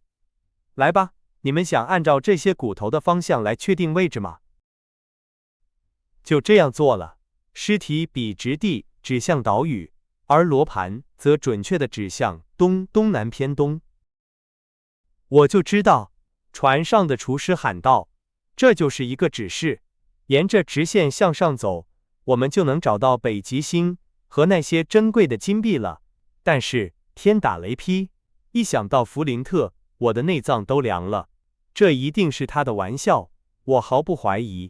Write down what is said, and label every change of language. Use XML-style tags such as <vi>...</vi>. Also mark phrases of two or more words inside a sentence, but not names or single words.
<zh>來吧，你們想按照這些骨頭的方向來確定位置嗎？就這樣做了，屍體筆直地指向島嶼，而羅盤則準確地指向東南偏東。我就知道，船上的廚師喊道，這就是一個指示，沿着直線向上走，我們就能找到北極星和那些珍貴的金幣了。但是天打雷劈，一想到弗林特，我的內臟都涼了。這一定是他的玩笑，我毫不懷疑。</zh>